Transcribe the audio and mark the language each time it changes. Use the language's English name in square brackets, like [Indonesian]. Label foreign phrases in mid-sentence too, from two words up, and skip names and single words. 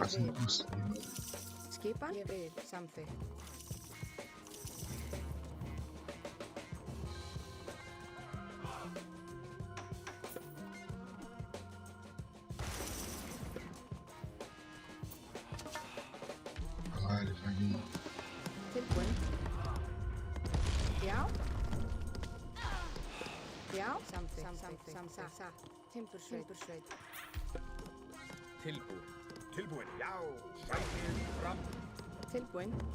[Portuguese] Quase [Icelandic] vil. [Portuguese] impossível. [Icelandic] Skipan? Ég vil, samþykkt. [Portuguese] Olha lá, ele vai vir. [Icelandic] Tilbúin. Já. Já, samþykkt. Sa. Timbursveit. Tilbúin. Tilbúin. Já. Sækir fram. Tilbúin.